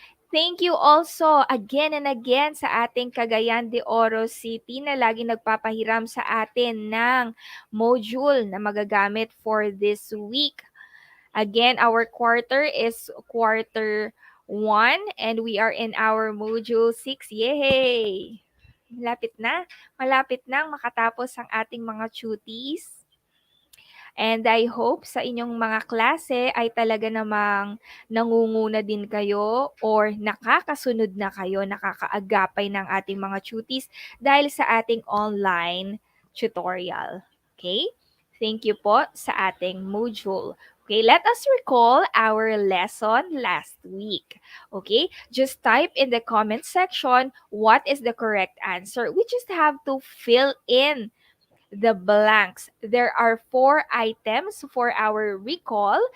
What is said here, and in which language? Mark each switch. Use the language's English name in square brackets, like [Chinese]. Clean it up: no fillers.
[English] Thank you also again and again [Filipino] sa ating Cagayan de Oro City na lagi nagpapahiram sa atin ng module na magagamit [English] for this week. Again, our quarter is quarter 1 and we are in our module 6. [Filipino] Yay! Malapit na. Malapit na makatapos ang ating mga cuties. [English] And I hope [Filipino] sa inyong mga klase ay talaga namang nangunguna din kayo or nakakasunod na kayo, nakakaagapay ng ating mga cuties dahil sa ating online tutorial. Okay? [English] Thank you [Filipino] po sa ating module. [English] Okay, let us recall our lesson last week. Okay, just type in the comment section what is the correct answer. We just have to fill in the blanks. There are 4 items for our recall.